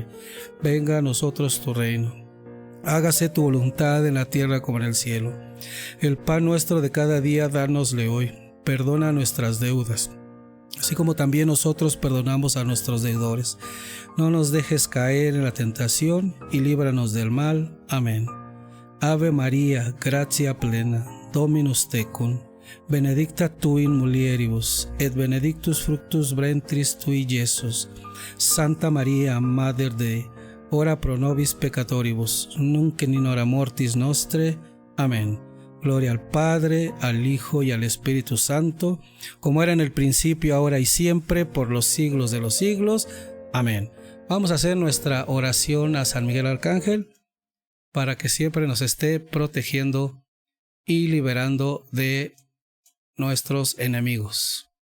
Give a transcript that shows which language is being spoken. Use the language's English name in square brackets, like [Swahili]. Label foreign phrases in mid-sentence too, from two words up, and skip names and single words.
[Spanish] Venga a nosotros tu reino. Hágase tu voluntad en la tierra como en el cielo. El pan nuestro de cada día, dánosle hoy. Perdona nuestras deudas, así como también nosotros perdonamos a nuestros deudores. No nos dejes caer en la tentación y líbranos del mal. Amén. [Latin] Ave María, gratia plena, Dominus tecum, benedicta tu in mulieribus, et benedictus fructus ventris tui, Iesus. Santa María, Mater Dei, ora pro nobis peccatoribus, nunc in hora mortis nostre. [Spanish] Amén. Gloria al Padre, al Hijo y al Espíritu Santo, como era en el principio, ahora y siempre, por los siglos de los siglos. Amén. Vamos a hacer nuestra oración a San Miguel Arcángel para que siempre nos esté protegiendo y liberando de nuestros enemigos.